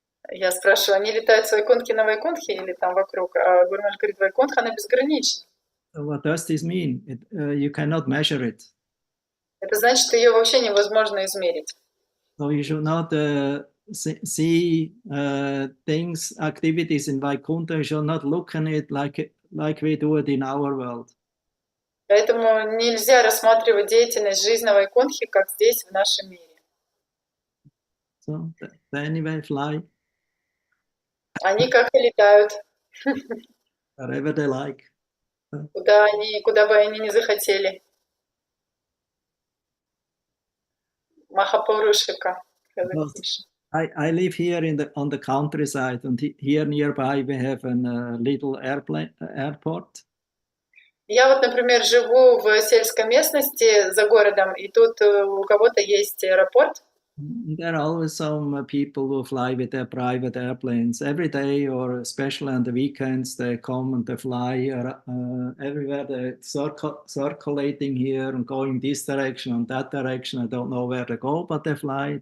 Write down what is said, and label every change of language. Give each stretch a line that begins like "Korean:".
Russian: Я спрашиваю, они летают с Вайкунтхи на Вайкунтхи или там вокруг? А Гурманш говорит, Вайкунтха, она безгранична.
English: What does this mean? You cannot measure it.
Russian: Это значит, что ее вообще невозможно измерить.
English: So you should not see things, activities in Vaikuntha. You should not look on it like we do it in our world.
Russian: Поэтому нельзя рассматривать деятельность жизни на Вайкунтхе, как здесь, в нашем мире.
English: So they anyway fly.
Russian: Они как и летают.
English: Wherever they like.
Russian: Куда бы они ни захотели. Махапурушика.
English: I live here on the countryside, and here nearby we have a little airport.
Russian: Я вот, например, живу в сельской местности за городом, и тут у кого-то есть аэропорт.
English: There are always some people who fly with their private airplanes every day, or especially on the weekends. They come and they fly everywhere. They're circulating here and going this direction and that direction. I don't know where they go, but they fly.